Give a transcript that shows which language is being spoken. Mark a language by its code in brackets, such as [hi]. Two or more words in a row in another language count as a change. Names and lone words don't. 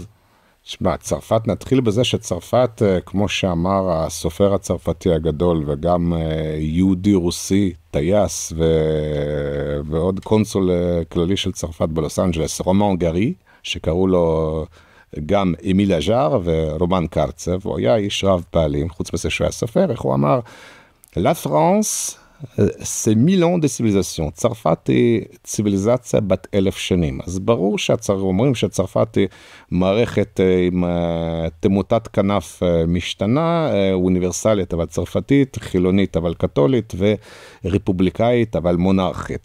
[he] תשמע, צרפת, נתחיל בזה שצרפת, כמו שאמר הסופר הצרפתי הגדול, וגם יהודי רוסי, טייס, ועוד קונסול כללי של צרפת בלוס אנג'לס, רומן גרי, שקראו לו גם אמיל אג'אר ורומן קרצב, הוא היה איש רב פעלים, חוץ מזה שהוא היה סופר, איך הוא אמר, [fr] La France, c'est 1000 ans de civilisation. [he] צרפת היא ציביליזציה בת 1000 שנים. אז ברור אומרים שצרפת היא מערכת עם תמותת כנף משתנה, אוניברסלית אבל צרפתית, חילונית אבל קתולית, וריפובליקאית אבל מונרכית.